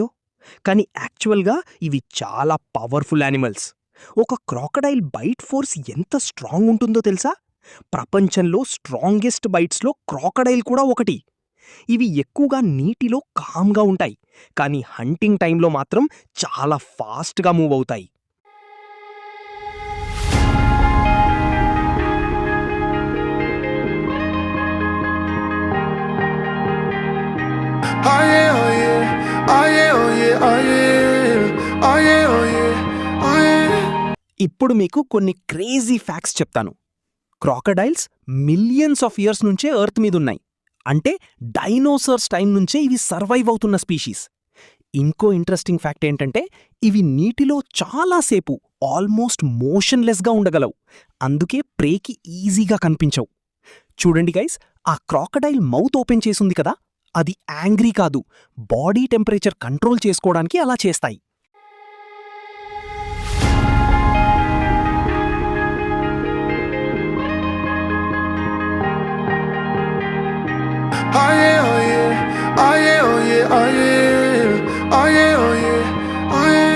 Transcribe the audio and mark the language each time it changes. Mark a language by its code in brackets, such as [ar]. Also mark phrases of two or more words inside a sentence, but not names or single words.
[te] కానీ యాక్చువల్గా ఇవి చాలా [en] powerful animals. [te] ఒక [en] crocodile bite force [te] ఎంత స్ట్రాంగ్ ఉంటుందో తెలుసా? ప్రపంచంలో [en] strongest bites [te] క్రాకడైల్ కూడా ఒకటి. ఇవి ఎక్కువగా నీటిలో కామ్గా ఉంటాయి, కానీ [en] hunting time [te] మాత్రం చాలా [en] fast move [te] అవుతాయి. [en] Oh yeah, oh yeah, oh yeah, oh yeah, oh yeah, oh yeah, oh yeah, oh yeah. [te] ఇప్పుడు మీకు కొన్ని [en] crazy facts [te] చెప్తాను. [en] crocodiles millions of years [te] నుంచే ఎర్త్ మీదున్నాయి. అంటే [en] dinosaurs time [te] నుంచే ఇవి సర్వైవ్ అవుతున్న స్పీషీస్. ఇంకో [en] interesting fact [te] ఏంటంటే, ఇవి నీటిలో చాలాసేపు [en] almost motionless [te] ఉండగలవు. అందుకే [en] prey easy [te] కనిపించవు. చూడండి గైస్, ఆ [en] crocodile mouth open [te] చేసుంది కదా, అది యాంగ్రీ కాదు, [en] body temperature control [te] చేసుకోవడానికి అలా చేస్తాయి. [en] Oh yeah, oh yeah, oh yeah, oh yeah, oh yeah, oh yeah, oh yeah, oh yeah.